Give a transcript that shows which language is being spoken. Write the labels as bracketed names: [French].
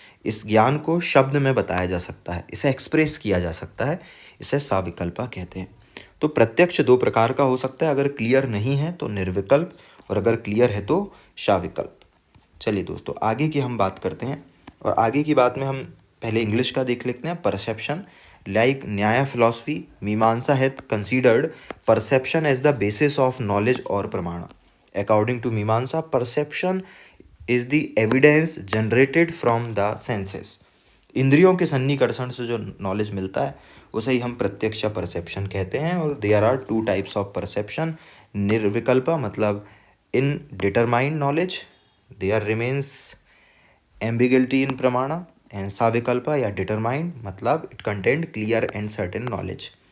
[Hindi] इस ज्ञान को शब्द में बताया जा सकता है, इसे एक्सप्रेस किया जा सकता है, इसे साविकल्पा कहते हैं। तो प्रत्यक्ष 2 प्रकार का हो सकता है, अगर क्लियर नहीं है तो निर्विकल्प, और अगर क्लियर है तो साविकल्प। चलिए दोस्तों आगे की हम बात करते हैं, और आगे की बात में हम पहले इंग्लिश का देख लेते हैं। [English] Perception, like Nyaya philosophy, Mimamsa had considered perception as the basis of knowledge or pramana. According to Mimamsa, perception is the evidence generated from the senses. [Hindi] इंद्रियों के सन्निकर्षण से जो नॉलेज मिलता है उसे ही हम प्रत्यक्ष या परसेप्शन कहते हैं। [English] और there are 2 types of perception, nirvikalpa मतलब in determined knowledge, there remains ambiguity in pramana, and savikalpa या determined मतलब it content clear and certain knowledge.